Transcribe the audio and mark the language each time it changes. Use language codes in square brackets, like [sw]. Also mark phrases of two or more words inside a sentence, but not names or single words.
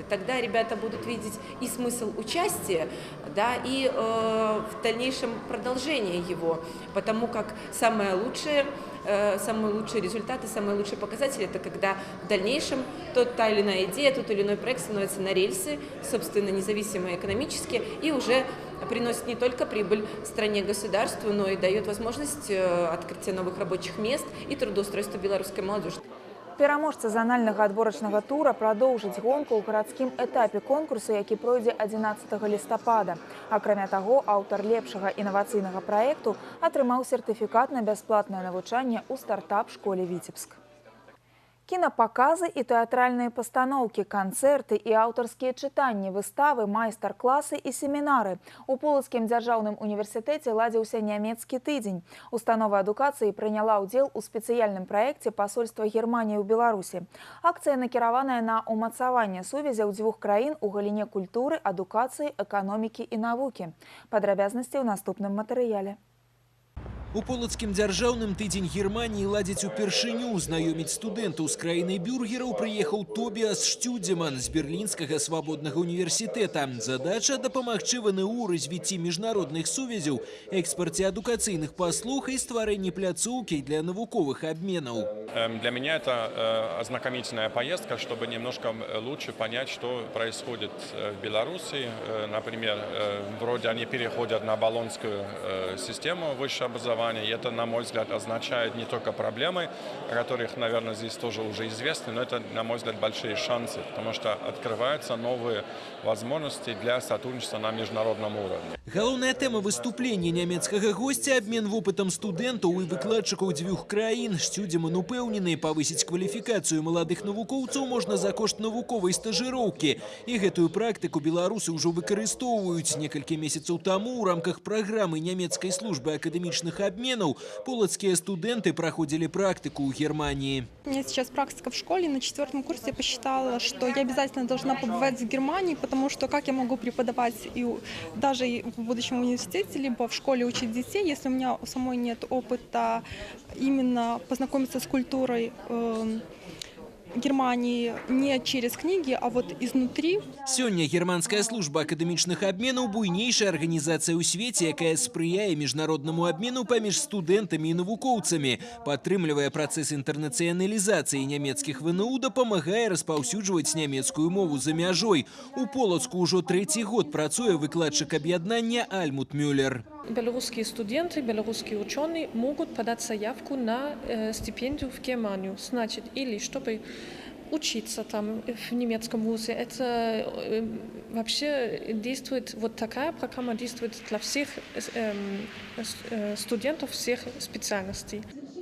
[ru] Тогда ребята будут видеть и смысл участия, да, и в дальнейшем продолжение его, потому как самые лучшие результаты, самые лучшие показатели – это когда в дальнейшем та или иная идея, тот или иной проект становится на рельсы, собственно, независимо экономически, и уже приносит не только прибыль стране, государству, но и дает возможность открытия новых рабочих мест и трудоустройства белорусской молодежи. [be] Пераможца зональнага адборачнага тура прадоўжыць гонку ў гарадскім этапе конкурсу, які пройдзе 11 лістапада. Акрамя таго, аўтар лепшага інавацыйнага праекту атрымаў сертыфікат на бясплатнае навучанне ў стартап-школе Віцебск. [ru] Кинопоказы и театральные постановки, концерты и авторские читания, выставы, майстар-классы и семинары. [be] У Полацкім дзяржаўным універсітэце ладзіўся нямецкі тыдзень. Установа адукацыі прыняла ўдзел у спецыяльным праекце пасольства Германії ў Беларусі. Акцыя накіраваная на умацаванне сувязяў дзвюх краін у галіне культуры, адукацыі, эканомікі і навукі. Падрабязнасці ў наступным матэрыяле. У Полацкім дзяржаўным тыдзень Германии ладзіць упершыню. Знаёміць студэнтаў з краінай бюргераў прыехаў Тобіас Штюдземан з Берлінскага свабоднага універсітэта. Задача – дапамагчы ВНУ развіцці міжнародных сувязяў, экспарце адукацыйных паслуг і стварэнні пляцоўкі для навуковых обменаў. [ru] Для меня это ознакомительная поездка, чтобы немножко лучше понять, что происходит в Беларуси. Например, вроде они переходят на болонскую систему высшего образования. И это, на мой взгляд, означает не только проблемы, о которых, наверное, здесь тоже уже известны, но это, на мой взгляд, большие шансы, потому что открываются новые возможности для сотрудничества на международном уровне. [be] Галоўная тэма выступлення нямецкага гостя – абмен вопытам студэнтаў і выкладчыкаў дзвюх краін. Штюдземан упэўнены, павысіць кваліфікацыю маладых навукоўцаў можна за кошт навуковай стажыроўкі. І гэтую практыку беларусы ўжо выкарыстоўваюць. Некалькі месяцаў таму ў рамках праграмы нямецкай службы акадэмічных [ru] обменов полацкие студенты проходили практику в Германии. У меня сейчас практика в школе. На 4-м курсе я посчитала, что я обязательно должна побывать в Германии, потому что как я могу преподавать даже в будущем университете, либо в школе учить детей, если у меня самой нет опыта именно познакомиться с культурой Германии не через книги, а вот изнутри. [be] Сёння германская служба акадэмічных обменаў буйнейшая арганізацыя ў свеце, якая спрыяе міжнароднаму обмену паміж студэнтамі і навукоўцамі, падтрымлівае працэс інтэрнацыяналізацыі нямецкіх ВНУ, дапамагае распаўсюджваць нямецкую мову за мяжой. У Полацку ўжо 3-й год працуе выкладчык аб'яднання Альмут Мюллер. [ru] Белорусские студенты, белорусские ученые могут подать заявку на стипендию в Германию. Значит, или чтобы учиться там в немецком вузе. Это вообще действует, вот такая программа действует для всех студентов всех специальностей.